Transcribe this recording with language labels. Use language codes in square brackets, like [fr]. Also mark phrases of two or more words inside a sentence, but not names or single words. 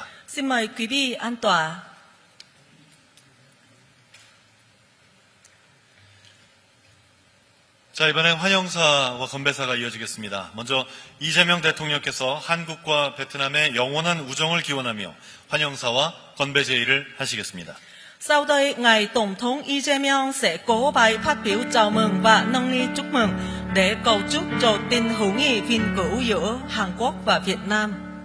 [vi] Xin mời quý vị an tọa. [ko] 자, 이번엔 환영사와 건배사가 이어지겠습니다. 먼저 이재명 대통령께서 한국과 베트남의 영원한 우정을 기원하며 환영사와 건배 제의를 하시겠습니다. [vi] Sau đây, Ngài Tổng thống Lee Jae-myung sẽ cố bài phát biểu chào mừng và nâng ly chúc mừng để cầu chúc cho tình hữu nghị vĩnh cửu giữa Hàn Quốc và Việt Nam.